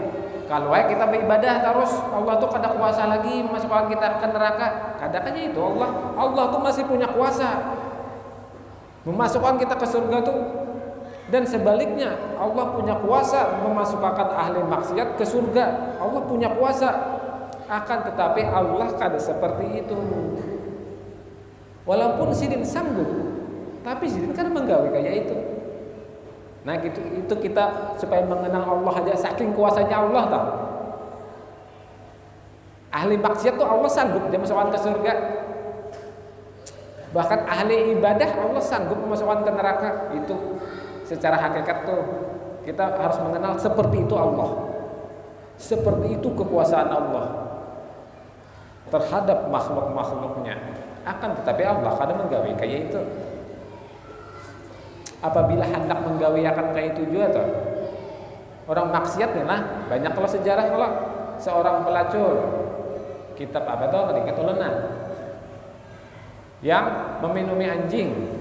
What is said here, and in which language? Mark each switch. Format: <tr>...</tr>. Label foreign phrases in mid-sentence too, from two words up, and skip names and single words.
<id>Kalau kita beribadah terus, Allah tuh kada kuasa lagi memasukkan kita ke neraka. Kadang-kadang itu Allah tuh masih punya kuasa memasukkan kita ke surga tuh. Dan sebaliknya, Allah punya kuasa memasukkan ahli maksiat ke surga. Allah punya kuasa. Akan tetapi Allah kada seperti itu.</id> <bjn>Walaupun sidin sanggup, tapi sidin kan menggawe kayak itu.</bjn> <id>Nah itu kita supaya mengenal Allah aja, saking kuasanya Allah tau. Ahli maksiat tuh Allah sanggup dia masukkan ke surga. Bahkan ahli ibadah Allah sanggup memasukkan ke neraka. Itu secara hakikat tuh kita harus mengenal seperti itu Allah. Seperti itu kekuasaan Allah terhadap makhluk-makhluknya.</id> <bjn>Akan tetapi Allah kadang menggawe kayak itu. Apabila hendak menggawe akan kayak itu juga tuh.</bjn> <id>Orang maksiat nih lah. Banyak kalau sejarah kalau seorang pelacur, kitab apa tuh tadi ketulenan, yang meminumi anjing.</id>